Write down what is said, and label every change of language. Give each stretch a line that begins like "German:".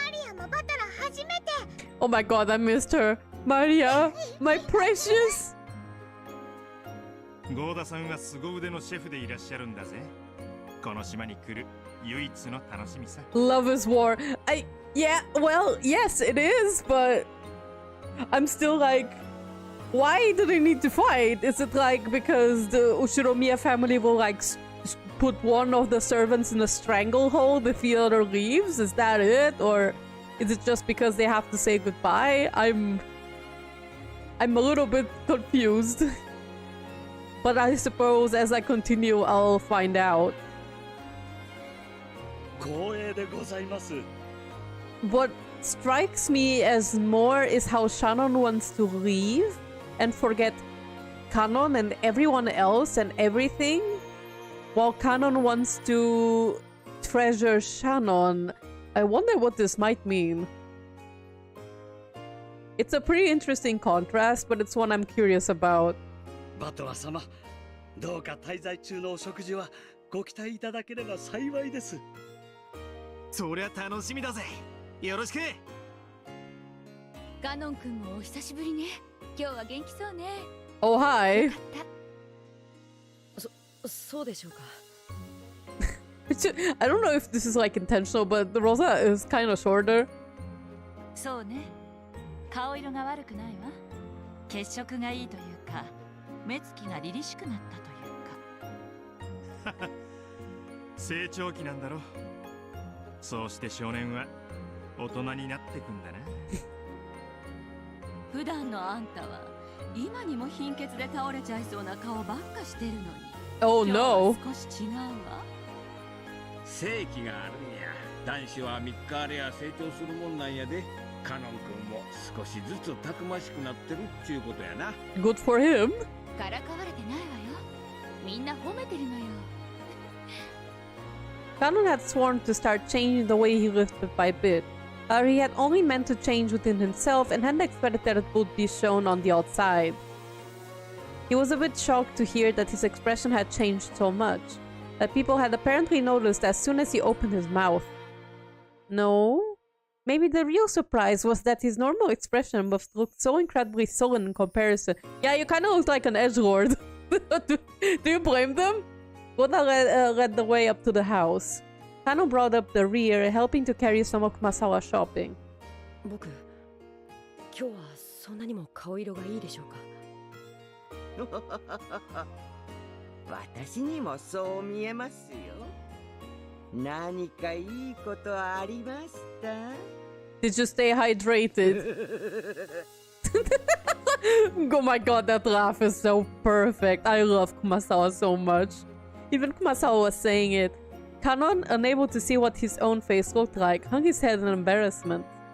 Japanese: マリアもバトラ初めて。
English: Oh my god, I missed her. Maria, my precious!
Japanese: ゴーダさんは凄腕のシェフでいらっしゃるんだぜ。この島に来る唯一の楽しみさ。
English: Love is war. Yeah, well, yes, it is, but I'm still like, why do they need to fight? Is it like because the Ushiromiya family will like put one of the servants in a stranglehold if the other leaves? Is that it? Or is it just because they have to say goodbye? I'm a little bit confused. But I suppose as I continue, I'll find out.
Japanese: 光栄でございます。
English: What strikes me as more is how Shannon wants to leave and forget Kanon and everyone else and everything, while Kanon wants to treasure Shannon. I wonder what this might mean. It's a pretty interesting contrast, but it's one I'm curious about.
Japanese: バトラ様、どうか滞在中のお食事はご期待いただければ幸いです。そりゃ楽しみだぜ。よろしく。ガノン君もお久しぶりね。今日は元気そうね。
English: Oh, hi.
Japanese: よかった。そうでしょうか。
English: I don't know if this is like intentional, but the Rosa is kind of shorter.
Japanese: そうね。顔色が悪くないわ。血色がいいというか、目つきが凛々しくなったというか。成長期なんだろ。そうして少年は大人になってくんだな。普段のあんたは今にも貧血で倒れちゃいそうな顔ばっかしてるのに。
English: Oh
Japanese: 今日
English: no.
Japanese: は少し違うわ。正気があるんや。男子は3日あれや成長するもんなんやで。カノン君も少しずつたくましくなってるっちゅうことやな。
English: Good for him.
Japanese: からかわれてないわよ。みんな褒めてるのよ。
English: Canon had sworn to start changing the way he lived bit by bit. He had only meant to change within himself and hadn't expected that it would be shown on the outside. He was a bit shocked to hear that his expression had changed so much, that people had apparently noticed as soon as he opened his mouth. No? Maybe the real surprise was that his normal expression must look so incredibly sullen in comparison. Yeah, you kind of look like an edgelord. do you blame them? Goda led the way up to the house. Kano brought up the rear, helping to carry some of Kumasawa's shopping.
Japanese: 僕、今日はそんなにも顔色がいいでしょうか。私にもそう見えますよ。何かいいことありました？
English: Did you stay hydrated? Oh my god, that laugh is so perfect. I love Kumasawa so much. Even Kumasawa was saying it. Kanon, unable to see what his own face looked like, hung his head in embarrassment.